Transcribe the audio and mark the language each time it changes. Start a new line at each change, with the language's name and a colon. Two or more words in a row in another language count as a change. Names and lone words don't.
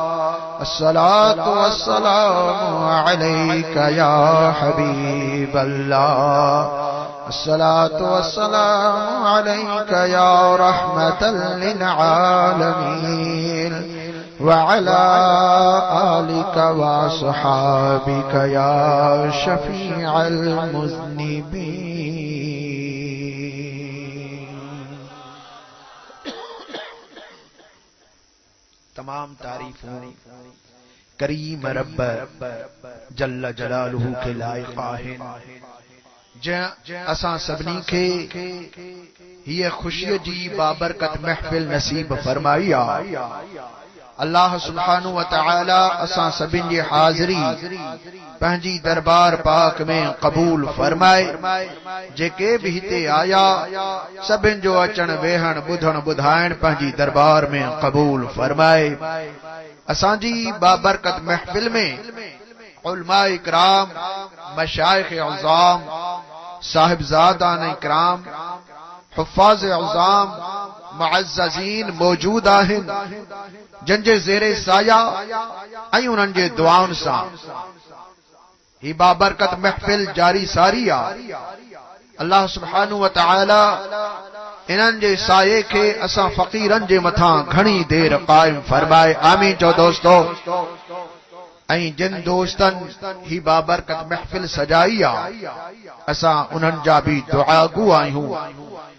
Arabic: الصلاة والسلام عليك يا حبيب الله الصلاة والسلام عليك يا رحمة للعالمين وعلى آلك وأصحابك يا شفيع المذنبين.
Sindhi: तमाम तारीफों करीम रब
Arabic: جل جلاله
Sindhi: के लायक आहिन जंहिं असां सभिनी खे हीअ ख़ुशीअ जी बाबरकत महफ़िल नसीब फरमाई आहे। अल्लाह सुब्हानहु व तआला असां सभिनी जी हाज़िरी पंहिंजी दरबार पाक में क़बूल फरमाए। जेके भी हिते आया सभिनी जो अचण वेहण ॿुधण ॿुधाइण पंहिंजी दरबार में क़बूल फरमाए। असांजी बाबरकत महफ़िल में उलमाए इकराम मशाइख़ अज़ाम साहिबजादान इकराम हुफ़ाज़ अज़ाम मुअज़्ज़ज़ीन मौजूद आहिन जंहिंजे ज़ेरे साया ऐं उन्हनि जे दुआउनि सां ही बाबरकत महफ़िल जारी सारी आहे। अल्लाह सुब्हानहु व तआला इन्हनि जे साये खे असां फ़क़ीरनि जे मथां घणी देर क़ाइम फरमाए। आमीन चओ दोस्तो। ऐं जिन दोस्तनि ही बाबरकत महफ़िल सजाई आहे असां उन्हनि जा भी दुआगू आहियूं।